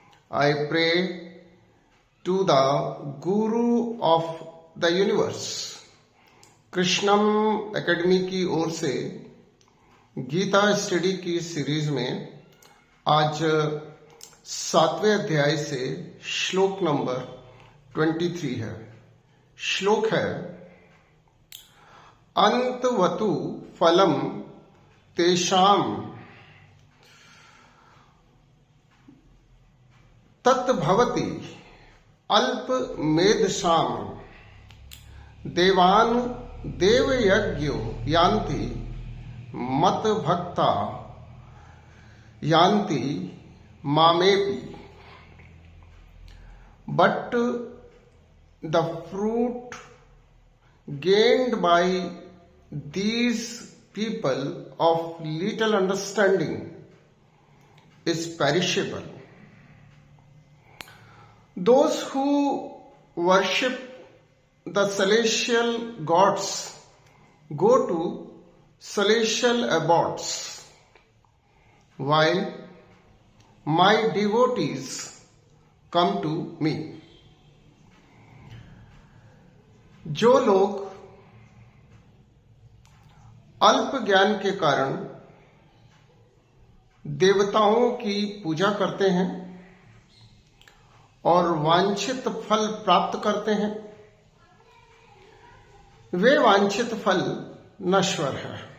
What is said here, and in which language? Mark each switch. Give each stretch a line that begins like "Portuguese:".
English: I pray to the Guru of the universe.
Hindi: Krishnam academy की ओर से Gita study की series में आज 7वें अध्याय से श्लोक नंबर 23 है। श्लोक है,
Sanskrit: अंतवतु फलम तेषाम तत्भवति अल्प मेधसाम देवान देवयज्ञो यान्ति मत भक्ता यान्ति मामेपि।
English: But the fruit gained by these people of little understanding is perishable. Those who worship the celestial gods go to celestial abodes, while my devotees come to me.
Hindi: जो लोग अल्प ज्ञान के कारण देवताओं की पूजा करते हैं और वांछित फल प्राप्त करते हैं, वे वांछित फल नश्वर है।